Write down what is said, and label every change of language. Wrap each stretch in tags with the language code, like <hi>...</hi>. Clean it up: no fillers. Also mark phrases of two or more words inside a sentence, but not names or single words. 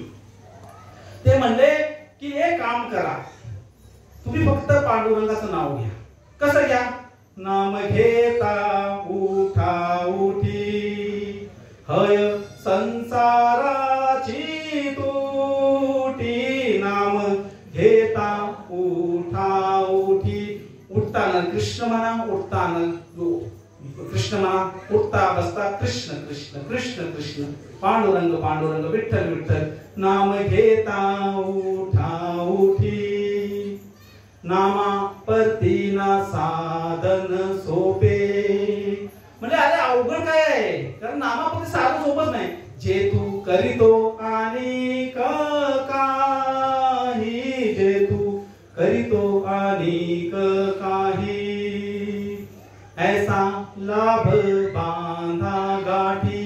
<mr>ते म्हणले की एक काम करा, तुम्ही फक्त पांडुरंगाचं नाव घ्या. कसं घ्या? नाम घेता उठा उठी, हय संसाराची तुटी. नाम घेता उठा उठी, उठताना कृष्ण म्हणा, उठताना कृष्ण म्हणा, उठता बसता कृष्ण कृष्ण कृष्ण कृष्ण, पांडुरंग पांडुरंग विठ्ठल विठ्ठल. नाम घेता उठा उठी, नामा परतीना साधन सोपे. म्हणजे अरे अवघड काय आहे? कारण नामापती साधन सोपच नाही. जे तू करीतो आणि काही, जे तू करीतो आणि काही, ऐसा लाभ बांधा गाठी.</mr>